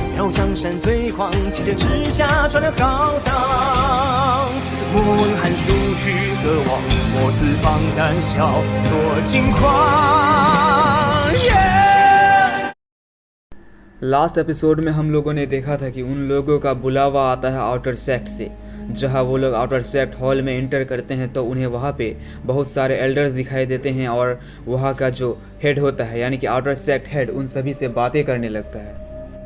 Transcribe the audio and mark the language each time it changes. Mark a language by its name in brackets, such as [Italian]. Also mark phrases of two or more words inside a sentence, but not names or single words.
[Chinese] 要江山最狂，气剑之下传了浩荡。莫问寒暑去何往，莫此放胆笑多轻狂。 [English] last episode [Hindi] में हम लोगों ने देखा था कि उन लोगों का बुलावा आता है [English] outer sect [Hindi] से। जहां वो लोग [English] outer sect hall [Hindi] में एंटर करते हैं तो उन्हें वहां पे बहुत सारे एल्डर्स दिखाई देते हैं और वहां का जो हेड होता है यानी कि [English] outer sect head [Hindi] उन सभी से बातें करने लगता है।